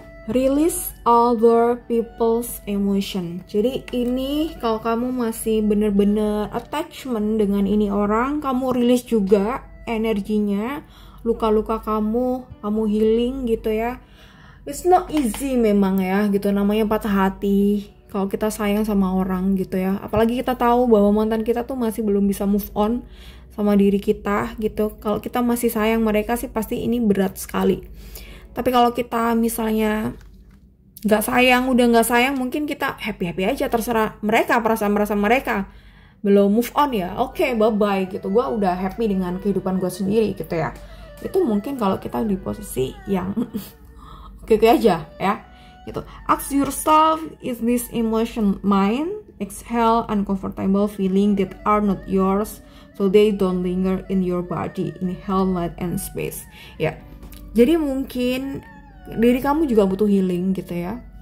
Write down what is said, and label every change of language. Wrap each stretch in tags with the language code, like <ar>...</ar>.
<en>Release other people's emotion.</en> <id>Jadi ini kalau kamu masih bener-bener attachment dengan ini orang, kamu release juga energinya, luka-luka kamu healing gitu ya.</id> <en>It's not easy</en> <id>memang ya gitu, namanya patah hati kalau kita sayang sama orang gitu ya. Apalagi kita tahu bahwa mantan kita tuh masih belum bisa move on sama diri kita gitu. Kalau kita masih sayang mereka sih pasti ini berat sekali. Tapi kalau kita misalnya udah nggak sayang, mungkin kita happy aja, terserah mereka, perasaan mereka belum move on ya, oke, bye gitu. Gue udah happy dengan kehidupan gue sendiri gitu ya. Itu mungkin kalau kita di posisi yang oke aja ya gitu.</id> <en>Ask yourself, is this emotion mine? Exhale uncomfortable feeling that are not yours, so they don't linger in your body. Inhale light and space ya.</en> <id>Jadi mungkin diri kamu juga butuh healing gitu ya.</id>